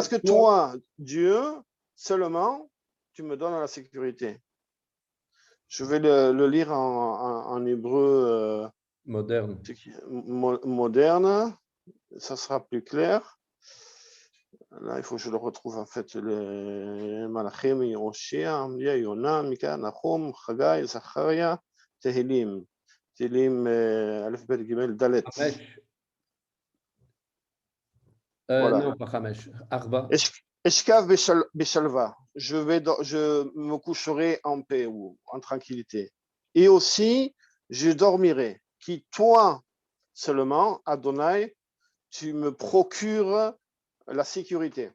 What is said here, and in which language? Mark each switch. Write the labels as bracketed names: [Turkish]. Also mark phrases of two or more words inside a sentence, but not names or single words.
[French] Parce que toi, Dieu, seulement, tu me donnes la sécurité. Je vais le lire en hébreu moderne. moderne. Ça sera plus clair. Là, il faut que je le retrouve en fait. Les Malachim, Yoshia, Amlia, Yona, Mika, Nahum, Chagai, Zacharia, Tehilim. [Hebrew] תהילים, אלף, בית, גימל, דלת. [French] Hamesh. Voilà. Non, pas Hamesh. Arba. [Hebrew] אשכב בשלווה. [French] Je me coucherai en paix ou en tranquillité. Et aussi, je dormirai. Qui toi seulement, Adonai, tu me procures la sécurité.